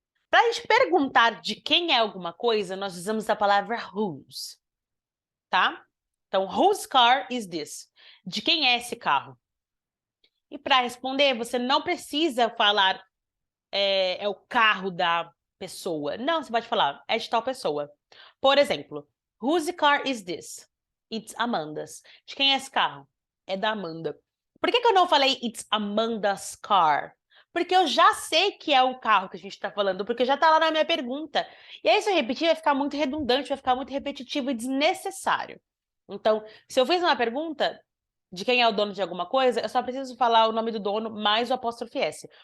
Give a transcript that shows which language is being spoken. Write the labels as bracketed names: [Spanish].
[Portuguese] Para a gente perguntar de quem é alguma coisa, nós usamos a palavra whose, tá? Então, [English] whose car is this? [Portuguese] De quem é esse carro? E para responder, você não precisa falar é o carro da pessoa. Não, você pode falar, é de tal pessoa. Por exemplo, [English] whose car is this? It's Amanda's. [Portuguese] De quem é esse carro? É da Amanda. Por que eu não falei [English] it's Amanda's car? [Portuguese] Porque eu já sei que é o carro que a gente está falando, porque já está lá na minha pergunta. E aí, se eu repetir, vai ficar muito redundante, vai ficar muito repetitivo e desnecessário. Então, se eu fiz uma pergunta de quem é o dono de alguma coisa, eu só preciso falar o nome do dono mais o apóstrofe S.